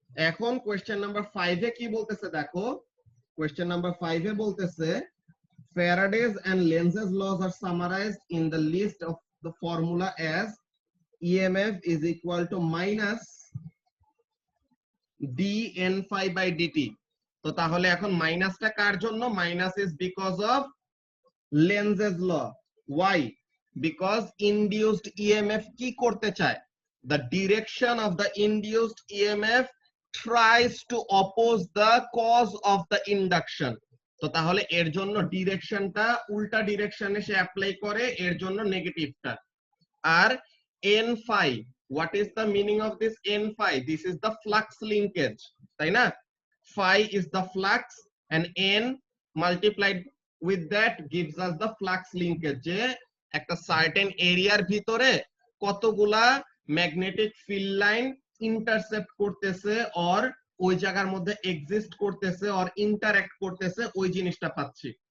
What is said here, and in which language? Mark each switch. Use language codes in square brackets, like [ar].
[bn] এখন question number 5 এ কি বলতেছে দেখো, কোয়েশ্চেন নাম্বার 5 এ বলতেছে [en] Faraday's and Lenz's laws are summarized in the list of the formula as EMF is equal to minus dn phi by dt. [bn] তো তাহলে এখন মাইনাসটা কার জন্য? [en] Minus is because of Lenz's law. Why? Because induced EMF [bn] কি করতে চায়? [en] The direction of the induced EMF tries to oppose the cause of the induction. [bn] তো তাহলে এর জন্য ডিরেকশনটা উল্টা ডিরেকশনে সে অ্যাপ্লাই করে, এর জন্য নেগেটিভটা। [en] আর n phi, what is the meaning of this n phi? This is the flux linkage, [bn] তাই না? [en] Phi is the flux and n multiplied with that gives us the flux linkage, [bn] যে একটা সার্টেন এরিয়ার ভিতরে কতগুলা ম্যাগনেটিক ফিল্ড লাইন ইন্টারসেপ্ট করতেছে or ওই জায়গার মধ্যে এক্সিস্ট করতেছে অর ইন্টারঅ্যাক্ট করতেছে, ওই জিনিসটা পাচ্ছি।